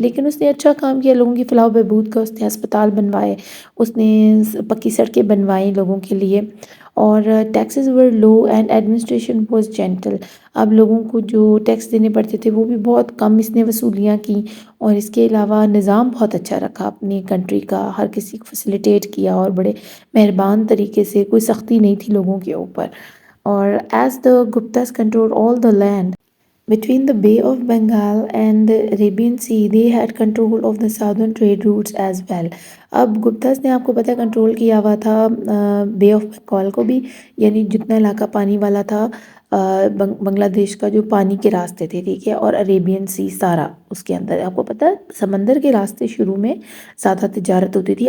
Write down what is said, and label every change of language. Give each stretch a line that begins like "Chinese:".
Urdu: لیکن اس نے اچھا کام کیا لوگوں کی فلاح و بہبود کا. اس نے ہسپتال بنوائے، اس نے پکی سڑکیں بنوائیں لوگوں کے لیے، اور
English: Taxes were low and administration was gentle.
Urdu: اب لوگوں کو جو ٹیکس دینے پڑتے تھے وہ بھی بہت کم اس نے وصولیاں کی، اور اس کے علاوہ نظام بہت اچھا رکھا اپنی کنٹری کا، ہر کسی کو فیسیلیٹیٹ کیا اور بڑے مہربان طریقے سے، کوئی سختی نہیں تھی لوگوں کے اوپر.
English: اور as the Guptas control all the land between the Bay of Bengal and the Arabian Sea, they had control of the southern trade routes as well.
Urdu: اب گپتاز نے آپ کو پتہ کنٹرول کیا ہوا تھا بے آف بنگال کو بھی، یعنی جتنا علاقہ پانی والا تھا بنگلہ دیش کا، جو پانی کے راستے تھے، ٹھیک ہے، اور عریبین سی سارا اس کے اندر. آپ کو پتہ ہے سمندر کے راستے شروع میں زیادہ تجارت ہوتی تھی.